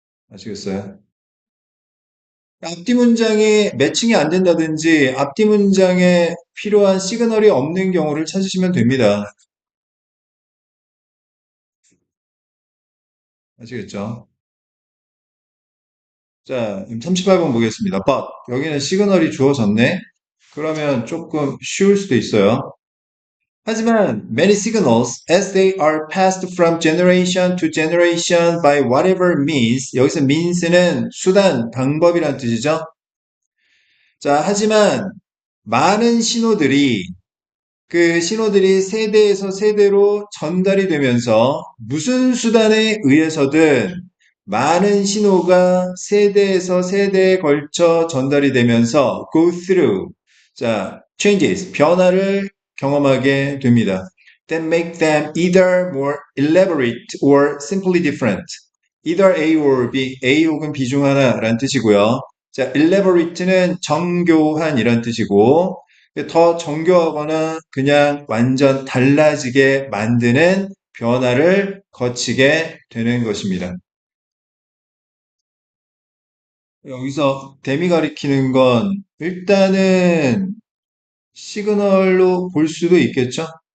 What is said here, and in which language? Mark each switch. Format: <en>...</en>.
<ko>아시겠어요? 앞뒤 문장이 매칭이 안 된다든지 앞뒤 문장에 필요한 시그널이 없는 경우를 찾으시면 됩니다. 아시겠죠? 자, 38번 보겠습니다.</ko> <en>But</en> <ko>여기는 시그널이 주어졌네. 그러면 조금 쉬울 수도 있어요. 하지만</ko> <en>many signals as they are passed from generation to generation by whatever means</en> <ko>여기서 means는 수단, 방법이란 뜻이죠. 자, 하지만 많은 신호들이 그 신호들이 세대에서 세대로 전달이 되면서 무슨 수단에 의해서든 많은 신호가 세대에서 세대에 걸쳐 전달이 되면서</ko> <en>go through,</en> <ko>자,</ko> <en>changes,</en> <ko>변화를 경험하게 됩니다.</ko> <en>That make them either more elaborate or simply different. Either A or B,</en> <ko>A 혹은 B 중 하나라는 뜻이고요. 자, elaborate는 정교한 이란 뜻이고, 더 정교하거나 그냥 완전 달라지게 만드는 변화를 거치게 되는 것입니다. 여기서 댐이 가리키는 건 일단은 시그널로 볼 수도 있겠죠?</ko>